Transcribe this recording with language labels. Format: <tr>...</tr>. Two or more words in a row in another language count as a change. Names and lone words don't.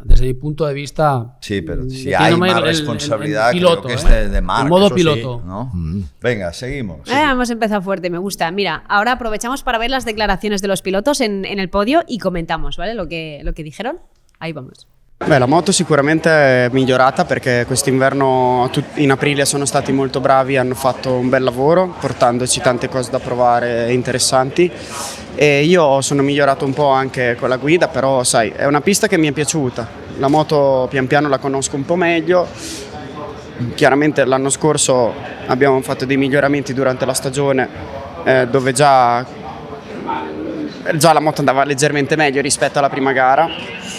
<es>Desde mi punto de vista... Sí, pero si hay más responsabilidad, piloto, creo que es de Marc. En modo piloto. ¿No? Venga, seguimos. Hemos empezado fuerte, me gusta. Mira, ahora aprovechamos para ver las declaraciones de los pilotos en el podio y comentamos, ¿vale? Lo que dijeron. Ahí vamos.</es> <it>La moto sicuramente è migliorata perché quest'inverno in aprile sono stati molto bravi, hanno fatto un bel lavoro portandoci tante cose da provare interessanti e io sono migliorato un po' anche con la guida, però sai, è una pista che mi è piaciuta, la moto pian piano la conosco un po' meglio, chiaramente l'anno scorso abbiamo fatto dei miglioramenti durante la stagione dove già la moto andava leggermente meglio rispetto alla prima gara.</it>